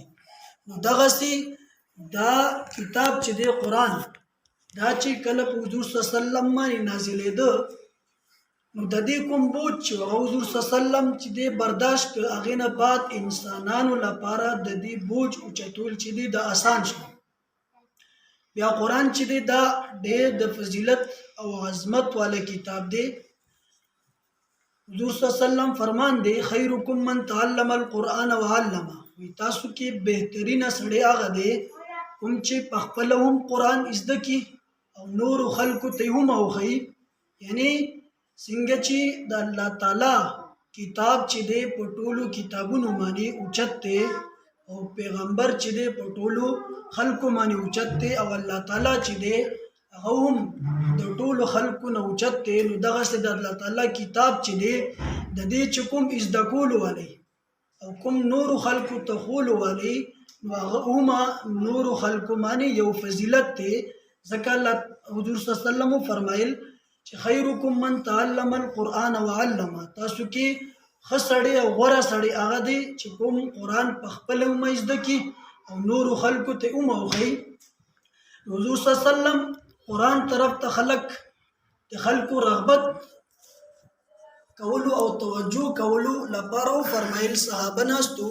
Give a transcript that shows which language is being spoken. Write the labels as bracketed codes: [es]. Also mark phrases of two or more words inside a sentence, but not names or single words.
[ps] نو دغسې دا کتاب چې دی قرآن دا چې کله په حضور [ar] صلی الله علیه وسلم [ps] باندې نازلېده نو د دې کوم بوج چې حضور [ar] صلی الله علیه وسلم [ps] چې دی برداشت کړ، هغې نه بعد انسانانو لپاره د دې بوج اوچتول چې دی د آسان شو. بیا قرآن چې دی دا ډېر د فضیلت او عظمت والا کتاب دی. حضور [ar] صلی الله علیه وسلم [ps] فرمان دی: [ar] خیرکم من تعلم القرآن وعلمه. [ps] وی تاسو کې بهترینه سړی هغه دی کوم چې په خپله هم قرآن زده کړي او نورو خلکو ته هم وښیي. یعنی څنګه چې د الله تعالی کتاب چې دی په ټولو کتابونو باندې اوچت دی او پیغمبر چې دی په ټولو خلکو باندې اوچت دی او الله تعالی چې دی هغه هم د ټولو خلکو نه اوچت دی. نو دغسې د الله تعالی کتاب چې دی د دې چې کوم زده کولو والی او کوم نورو خلکو ته ښولو والی نو هغه هم نورو خلکو باندې یو فضیلت دی. ځکه الله حضور [ar] صلی الله علیه وسلم [ps] فرمایل چې [ar] خیرکم من تعلم القرآن وعلمه. [ps] تاسو کې ښه سړی او غوره سړی هغه دی چې کوم قرآن په خپله هم زده کړي او نورو خلکو ته هم وښیي. حضور [ar] صلی الله علیه وسلم [ps] قرآن طرف ته د خلکو رغبت کولو او توجه کولو لپاره فرمایل صحابه ناستو،